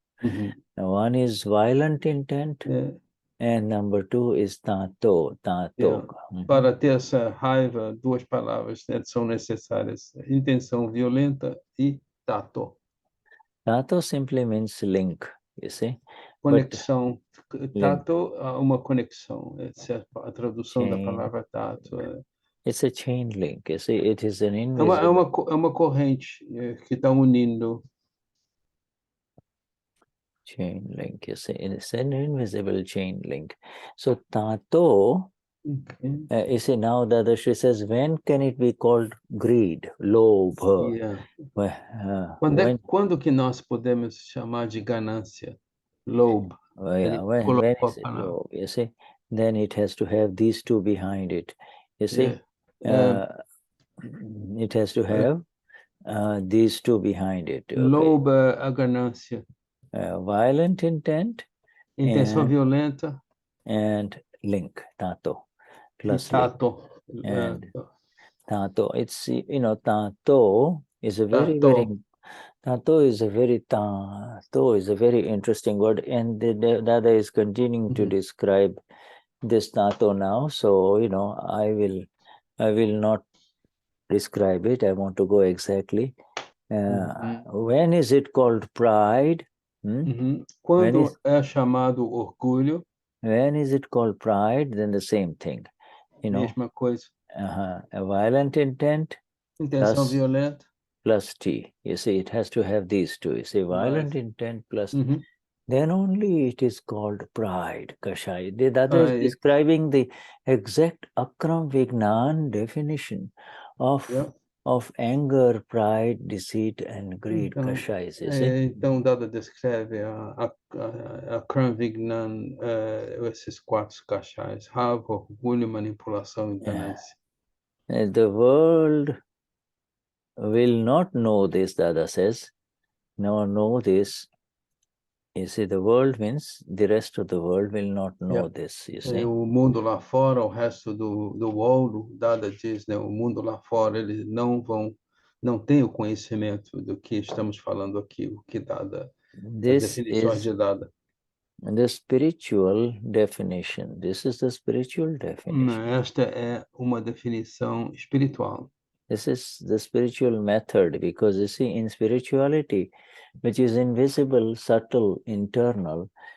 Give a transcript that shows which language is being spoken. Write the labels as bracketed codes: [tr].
[en] Now, one is violent intent, and number two is Taanto. [pt] Para ter essa raiva, duas palavras, né, são necessárias: intenção violenta e tato. [en] Taanto simply means link, you see. [pt] Conexão. Tato, uma conexão. Essa é a tradução da [en] Chain. [pt] palavra tato. [en] It's a chain link, you see. It is an [pt] É [en] invisible. [pt] uma corrente que está unindo. [en] Chain link, you see. It's an invisible chain link. So Taanto, you see, now Dadashri says, when can it be called greed, lobha? Yeah. [pt] Quando que nós podemos chamar de ganância? [en] Lobe. When is it lobe? You see, then it has to have these two behind it. You see, it has to have these two behind it. Okay? [pt] Lobe, a ganância. [en] Violent intent. [pt] Intenção violenta. [en] And link, Taanto. Plus [pt] tato. [en] And Taanto. It's, you know, Taanto is a very, very... Taanto is a very interesting word, and the Dada is continuing to describe this Taanto now. So, you know, I will not describe it. I want to go exactly. When is it called pride? [pt] Quando é chamado orgulho? [en] When is it called pride? Then the same thing. You know, [pt] mesma coisa. [en] A violent intent. [pt] Intenção violenta. [en] Plus T. You see, it has to have these two. You see, violent intent plus, then only it is called pride, Kashai. The Dada is describing the exact Akram Vignan definition of anger, pride, deceit, and greed, Kashai. You see? [pt] Então, Dada descreve a Akram Vignan, esses quatro cachais: raiva, orgulho, manipulação e ganância. [en] The world will not know this, Dada says. Know this. You see, the world means the rest of the world will not know this, you see. [pt] O mundo lá fora, o resto do [en] world, [pt] Dada diz, né, o mundo lá fora, eles não têm o conhecimento do que estamos falando aqui, o que Dada, as definições de Dada. [en] The spiritual definition. This is the spiritual definition. [pt] Esta é uma definição espiritual. [en] This is the spiritual method, because you see, in spirituality, which is invisible, subtle, internal,